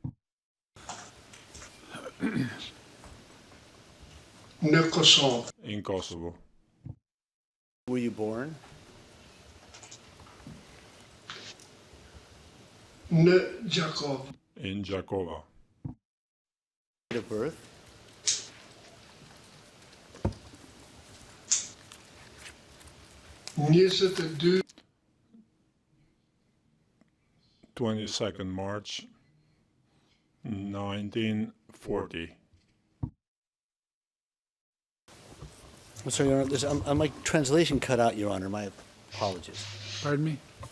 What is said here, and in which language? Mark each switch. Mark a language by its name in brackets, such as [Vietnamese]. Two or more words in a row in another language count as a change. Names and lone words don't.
[Albanian] në Kosovë, [English] in Kosovo. Were you born? [Albanian] në Gjakov, [English] In Jakova. Date of birth? [Albanian] njëzet e dy [English] 22nd March 1940. I'm sorry, Your Honor. My translation cut out, Your Honor. My apologies. Pardon me?